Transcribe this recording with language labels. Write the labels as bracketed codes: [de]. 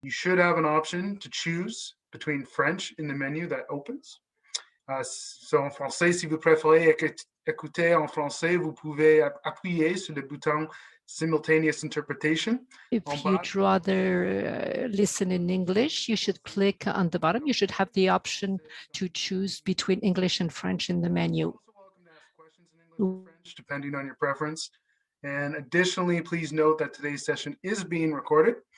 [en] You should have an option to choose between French in the menu that opens. [fr] So en français, si vous préférez écouter en français, vous pouvez appuyer sur le bouton Simultaneous Interpretation. [en] If you'd rather listen in English, you should click on the bottom. You should have the option to choose between English and French in the menu. You're also welcome to ask questions in English or French, depending on your preference. And additionally, please note that today's session is being recorded.